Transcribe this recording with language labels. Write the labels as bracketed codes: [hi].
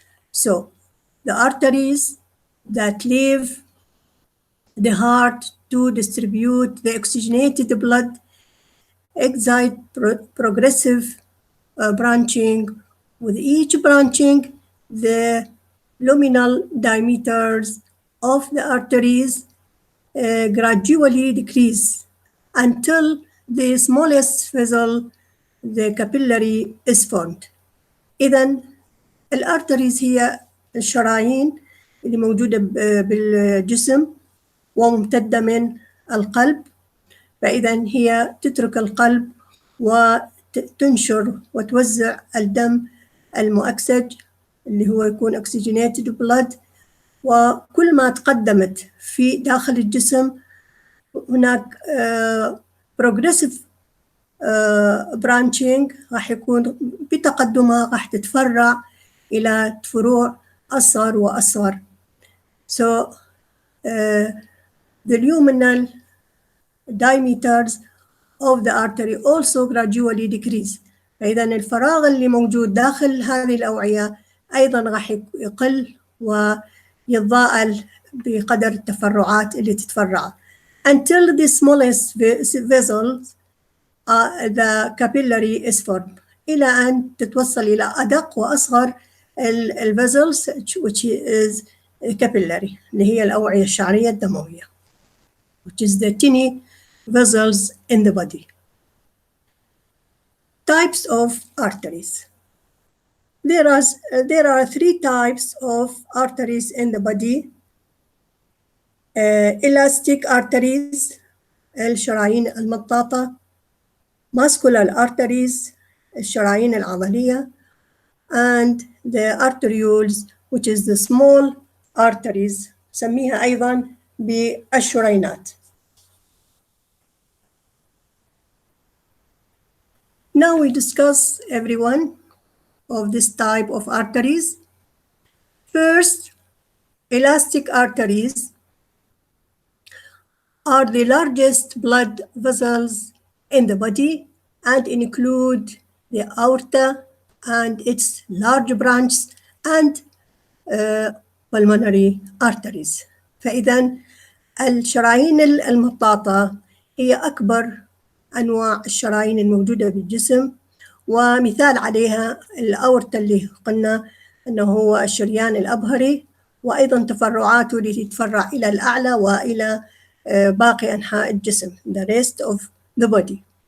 [en] So the arteries that leave the heart to distribute the oxygenated blood excite progressive branching. With each branching, the luminal diameters of the arteries gradually decrease until the smallest vessel, the capillary, is formed. [ar] إذن الارتريز هي الشرايين اللي موجودة بالجسم وممتدة من القلب، فإذا هي تترك القلب وتنشر وتوزع الدم المؤكسج اللي هو يكون [en] oxygenated blood. [ar] وكل ما تقدمت في داخل الجسم هناك [en] progressive branching [ar] راح يكون بتقدمها راح تتفرع إلى فروع أصغر وأصغر. [en] So the luminal diameters of the artery also gradually decrease. [ar] فإذا الفراغ اللي موجود داخل هذه الأوعية أيضا راح يقل ويتضاءل بقدر التفرعات اللي تتفرع [en] until the smallest vessels the capillary is formed، [ar] إلى أن تتوصل إلى أدق وأصغر [en] vessels which is capillary [ar] اللي هي الأوعية الشعرية الدموية، [en] which is the tiny vessels in the body. Types of arteries. There are three types of arteries in the body. Elastic arteries [ar] الشرايين المطاطة، [en] muscular arteries [ar] الشرايين العضلية، [en] and the arterioles which is the small arteries [ar] سميها أيضا بالشرينات. [en] Now we discuss every one of this type of arteries. First, elastic arteries are the largest blood vessels in the body and include the aorta and its large branches and pulmonary arteries. [ar] فإذا الشرايين المطاطة هي أكبر أنواع الشرايين الموجودة بالجسم، ومثال عليها الأورطة اللي قلنا أنه هو الشريان الأبهري، وأيضا تفرعاته اللي تتفرع إلى الأعلى وإلى باقي أنحاء الجسم [en] the rest of the body.